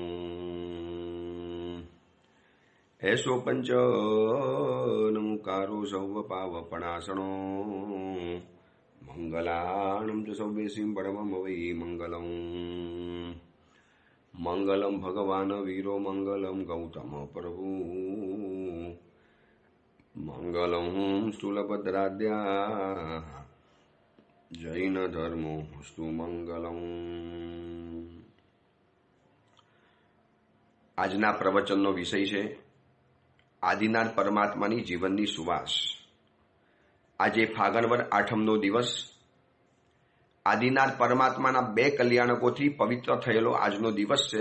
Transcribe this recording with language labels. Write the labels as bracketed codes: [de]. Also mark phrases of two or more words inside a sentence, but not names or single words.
[pra] ऐसो पंच नमुकारो सौवपावपणासनो मंगलाणं च सौवेसिं परमं वै मंगलम् [sa] मंगलम भगवान वीरो मंगलम गौतम प्रभु मंगलम स्थूलभद्राद्या जैन धर्मो स्तु मंगलम। [gu] આજના પ્રવચનનો વિષય છે આદિનાથ પરમાત્માની જીવનની સુવાસ। આજે ફાગણવદ આઠમનો દિવસ આદિનાથ પરમાત્માના બે કલ્યાણકોથી પવિત્ર થયેલો આજનો દિવસ છે।